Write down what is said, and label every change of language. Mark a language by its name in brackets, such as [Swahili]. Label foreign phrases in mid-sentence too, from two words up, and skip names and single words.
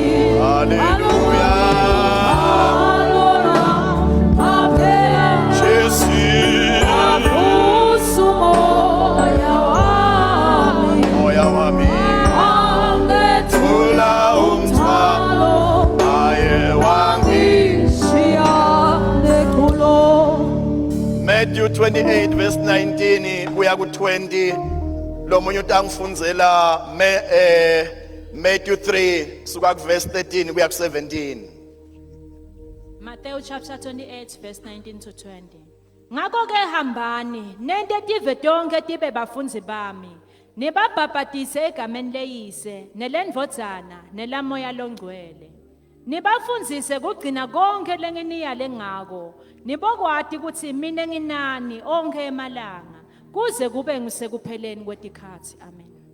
[Swati] hallelujah Jesus moya wami thula umthwalo aye wangi. Matthew 28 verse 19 kuya ku20 lo munye utangifundzela Matthew 3 suka ku verse 13 kuya ku 17. [English] Matthew chapter 28 verse 19 to 20. [Swati] Ngakho-ke hambani nente tive tonke tibe bafundzi bami nibabhabhatise egameni leyise nelendvodzana nelamoya longcwele nibafundzise kugcina konke lenginiyale ngako nibokwati kutsi mina nginani onke emalanga kuze kube ngusekupheleni kwetikhathi amen.